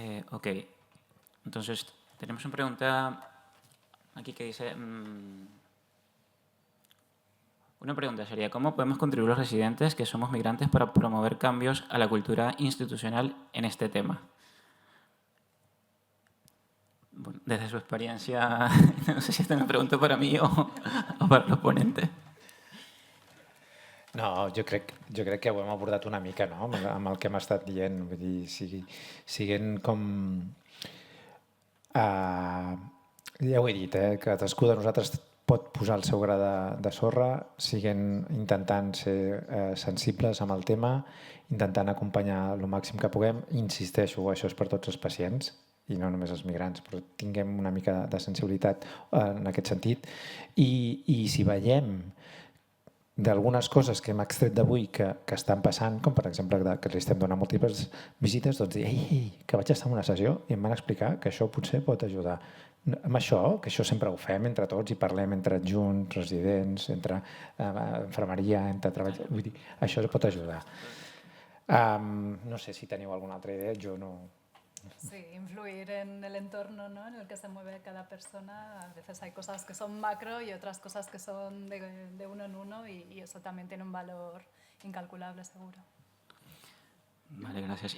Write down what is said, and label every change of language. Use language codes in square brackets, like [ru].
[es] Ok, entonces tenemos una pregunta aquí que dice, una pregunta sería, ¿cómo podemos contribuir los residentes que somos migrantes para promover cambios a la cultura institucional en este tema? Bueno, desde su experiencia, no sé si esta es una pregunta para mí o para los ponentes. [ca] No, jo crec que ho hem abordat una mica, no?, amb el que hem estat dient. Vull dir, siguin com... ja ho he dit, cadascú de nosaltres pot posar el seu gra de sorra, siguin intentant ser sensibles amb el tema, intentant acompanyar el màxim que puguem. Insisteixo, això és per tots els pacients i no només els migrants, però tinguem una mica de sensibilitat en aquest sentit. I si veiem d'algunes coses que hem extret d'avui que estan passant, com per exemple que li estem donant múltiples visites, doncs dir, ei, que vaig estar en una sessió i em van explicar que això potser pot ajudar. Amb això, que això sempre ho fem entre tots i parlem entre adjunts, residents, entre infermeria, entre treball... Vull dir, això pot ajudar. No sé si teniu alguna altra idea, jo no... [es] Sí, influir en el entorno, ¿no?, en el que se mueve cada persona. A veces hay cosas que son macro y otras cosas que son de uno en uno y eso también tiene un valor incalculable, seguro. Vale, gracias.